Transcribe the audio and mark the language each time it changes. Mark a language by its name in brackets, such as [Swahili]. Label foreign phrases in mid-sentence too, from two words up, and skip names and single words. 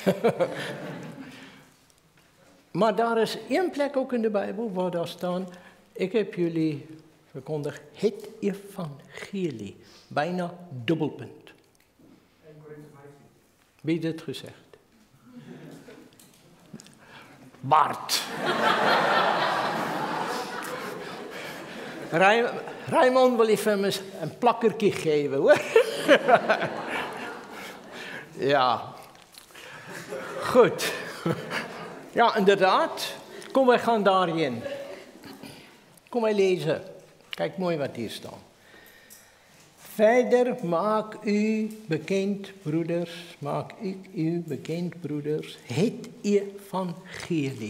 [Afrikaans] Maar daar is 1 plek ook in de Bijbel waar daar staan, [Dutch] ik heb jullie verkondigd het evangelie. Bijna dubbelpunt. Wie heeft dit gezegd? Bart. [Afrikaans] Raymond wil jy vir my 'n plakkertjie gewe, hoor? Ja. Goed. Ja, inderdaad. [Dutch] Kom, wij gaan daarheen. Kom, wij lezen. Kijk mooi wat hier staat. Verder maak u bekend, broeders, maak ik u bekend, broeders, het evangelie.